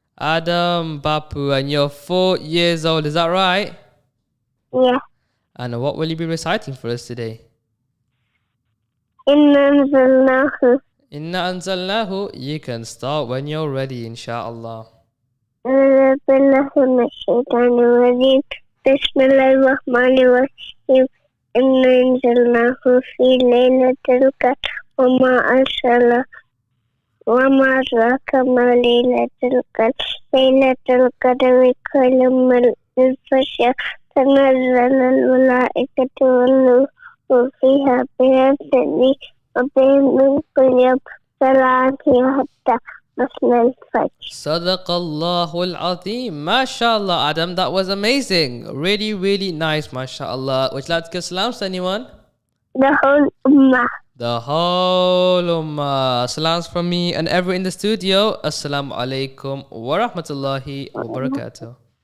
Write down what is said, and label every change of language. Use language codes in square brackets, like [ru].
[en] Adam Bapu, and you're 4 years old, is that right? Yeah. And what will you be reciting for us today? [ar] Inna anzalnahu. Inna anzalnahu. [en] You can start when you're ready, inshaAllah. [ar] أعوذ بالله من الشيطان الرجيم بسم الله الرحمن الرحيم إنا أنزلناه في ليلة القدر وما أدراك ما ليلة القدر ليلة القدر خير من ألف شهر تنزل الملائكة والروح فيها بإذن ربهم من كل يوم سلام حتى مطلع الفجر. Sadaqallahul Azim. [en] MashaAllah, Adam, that was amazing. Really, really nice, MashaAllah. Would you like to give salams to anyone? The whole ummah. The whole ummah. Salams from me and everyone in the studio. [ar] Assalamu alaikum wa rahmatullahi wa barakatuh.